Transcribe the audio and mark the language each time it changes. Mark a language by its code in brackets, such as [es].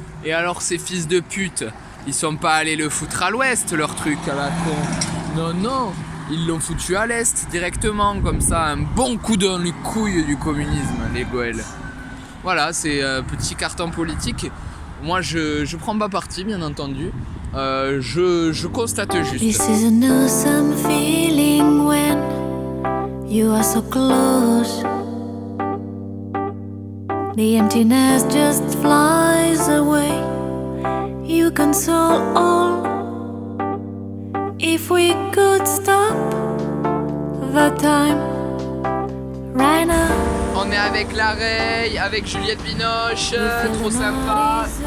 [fr] Et alors ces fils de pute, ils sont pas allés le foutre à l'ouest, leur truc à la con. Non. Ils l'ont foutu à l'est directement, comme ça, un bon coup dans les couilles du communisme, les Goëls. Voilà, c'est petit carton politique. Moi, je prends pas parti, bien entendu. Je constate juste. [en] This is an awesome feeling when you are so close. The emptiness just flies away. You console all. If we could stop the time right now. [fr] On est avec Lareille, avec Juliette Binoche, trop sympa.